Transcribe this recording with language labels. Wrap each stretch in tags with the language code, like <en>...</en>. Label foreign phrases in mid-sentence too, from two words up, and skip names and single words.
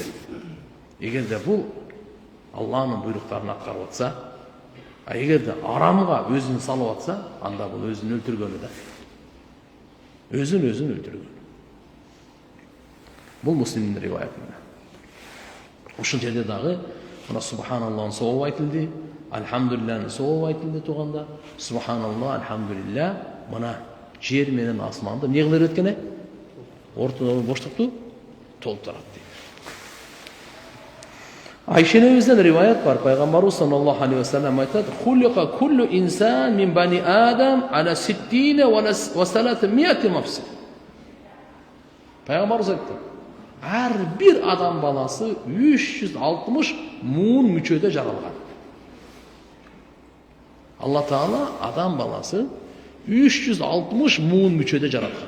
<ky>Эгерде бул Аллахнын буйруктарын аткарып атса, а эгерде арамга өзүн салып атса, анда бул өзүн өлтүргөнү да. Өзүн өлтүргөн. Бул Муслимдин риваяты. Ушул жерде дагы мына субханаллахын соолуп айтылды, альхамдулиллахны соолуп айтылды туганда,</ky> <ar>سبحان الله الحمد لله,</ar> <ky>мына жер менен асманды эмне кылып өткөн? Ортодогу боштукту толтурат дейт. Айша энебизден риваят бар.</ky> <ar>Пайгамбарыбыз صلى الله عليه وسلم айтат: "خلق كل إنسان من بني آدم على 60 و 300 مفصل."</ar> <ky>Пайгамбарыбыз айтты: "Ар бир адам баласы 360 муун мүчөдө жаралган." Алла Таала адам баласы 360 муун мүчөдө жараткан.</ky>